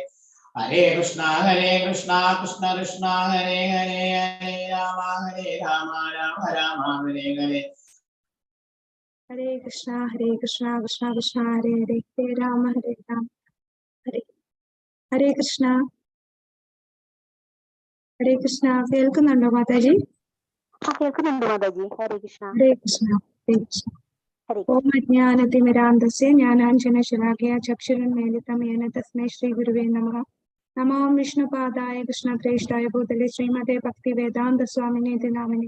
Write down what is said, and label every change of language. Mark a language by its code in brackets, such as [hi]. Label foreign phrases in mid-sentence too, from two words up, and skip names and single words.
[sa] हरे कृष्ण कृष्ण कृष्ण हरे हरे हरे राम राम राम हरे हरे. हरे कृष्ण कृष्ण कृष्ण हरे हरे हरे राम राम हरे. हरे कृष्ण [ml] കേൾക്കുന്നുണ്ടോ മാതാജി? കേൾക്കുന്നുണ്ട് മാതാജി. [sa] हरे कृष्ण. हरे कृष्ण हरे कृष्ण. ॐ अज्ञानतिमिरान्धस्य ज्ञानाञ्जनशलाकया चक्षुरुन्मीलितं येन तस्मै श्री गुरवे नमः. नमो विष्णुपादाय कृष्णप्रेष्ठाय भूतले श्रीमते भक्तिवेदान्त स्वामिन्निति नामिने.